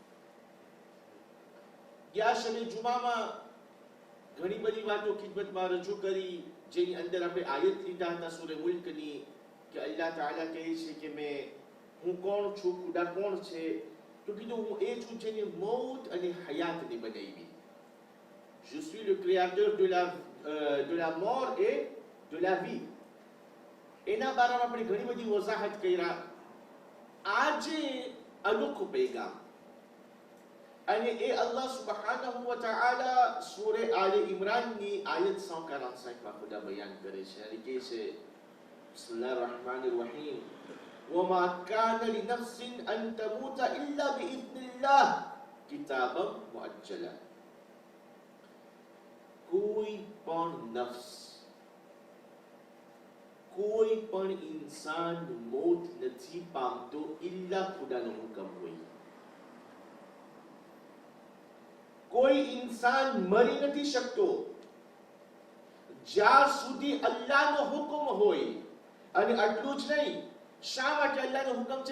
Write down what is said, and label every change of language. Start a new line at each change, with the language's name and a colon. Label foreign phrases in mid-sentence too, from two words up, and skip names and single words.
Gujarati: યા શબે જુમામાં ઘણી બધી વાતો ખિદમતમાં રજૂ કરી જેની અંદર આપણે આયત લીધા હતા સૂરે મુલ્કની કે અલ્લાહ તાઆલા કહે છે કે મેં હું કોણ છું ખુદા કોણ છે તો કીધું હું એ છું જેને મૌત અને હયાતને બનાવી
French: Je suis le créateur de la mort et de la vie.
Gujarati: એના બારામાં આપણે ઘણી બધી વજાહત કર્યા આજે અનોખો પૈગામ અને એ
Arabic: الله سبحانه وتعالى
Gujarati: સૂરે આલે ઇમરાનની આયત 145 માં ખુદા બયાન કરે છે અને કહે છે
Arabic: بسم الله الرحمن الرحيم وما كان لنفس أن تموت إلا بإذن الله كتابا مؤجلا
Gujarati: કોઈ પણ નફ્સ કોઈ પણ ઇન્સાન मौत નથી પામતો ઇલ્લા ખુદાનો હુકમ હોય કોઈ इंसान મરી નથી શકતો જ્યાં સુધી અલ્લાહનો હુકમ હોય અને આટલું જ નહીં શા માટે અલ્લાહનો હુકમ છે